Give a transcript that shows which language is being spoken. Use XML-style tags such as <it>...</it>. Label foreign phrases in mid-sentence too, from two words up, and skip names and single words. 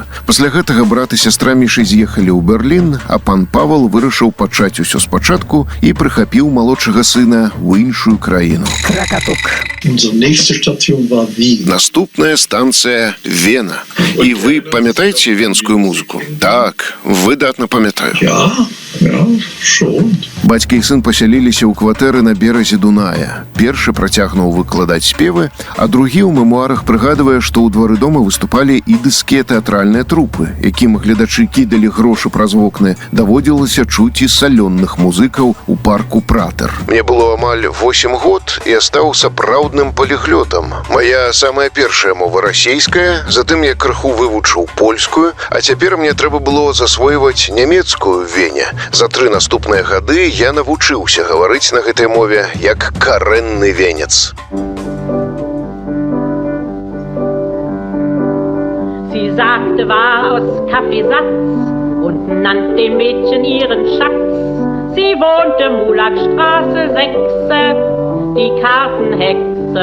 <be>Пасля гэтага брат і сястра Мішы з'ехалі ў Берлін, а пан Павал вырашыў пачаць усё спачатку і прыхапіў малодшага сына ў іншую краіну. Кракатук. Наступная станцыя Вена. І вы памятаеце венскую музыку? Так, выдатна памятаю.</be> <de>Ja, schon.</de> <be>Бацька і сын пасяліліся ў кватэры на беразе Дуная. Першы працягнуў выкладаць спевы, а другі ў мемуарах прыгадвае, што ў двары дома выступалі ідыскія тэатральныя трупы, якім гледачы кідалі грошы праз вокны. Даводзілася чуць і салённых музыкаў у парку Пратер. Мне было амаль 8 год, і я стаў сапраўдным паліглётам. Моя самая першая мова расейская, затым я крыху вывучыў польскую, а цяпер мне трэба было засвойваць нямецкую в Вене. За 3 наступныя гады я навучыўся гаварыць на гэтай мове як карэнны венец.</be> <de>Sie sagte, war aus Kaffeesatz und nannte dem Mädchen ihren Schatz. Sie wohnte Mulakstraße 6, die Kartenhexe.</de>